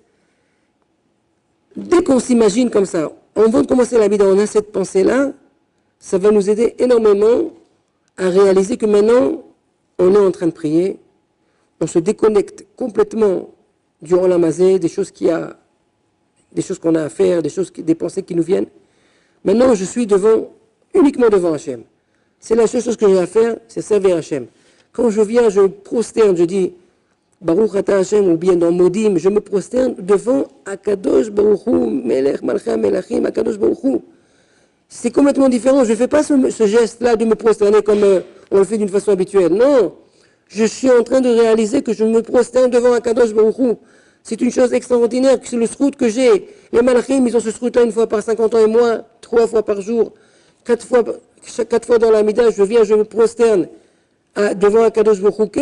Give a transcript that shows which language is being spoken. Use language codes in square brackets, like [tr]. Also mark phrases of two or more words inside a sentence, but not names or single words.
[fr] Dès qu'on s'imagine comme ça, avant de commencer la vie, on a cette pensée-là, ça va nous aider énormément à réaliser que maintenant, on est en train de prier, on se déconnecte complètement du Olamazé, des choses qu'on a à faire, des pensées qui nous viennent. Maintenant, je suis uniquement devant Hachem. C'est la seule chose que j'ai à faire, c'est servir Hachem. Quand je viens, je prosterne, je dis [he] ברוך אתה השם, [fr] ou bien dans Modim, je me prosterne devant [he] הקדוש ברוך הוא, מלך מלכי המלכים, הקדוש ברוך הוא. [fr] C'est complètement différent. Je ne fais pas ce geste-là de me prosterner comme on le fait d'une façon habituelle. Non, je suis en train de réaliser que je me prosterne devant [he] הקדוש ברוך הוא. [fr] C'est une chose extraordinaire, c'est le srout que j'ai. Les malachim, ils ont ce srout-là une fois par 50 ans et moi, 3 fois par jour, 4 fois dans la mida, je viens, je me prosterne devant [he] הקדוש ברוך הוא.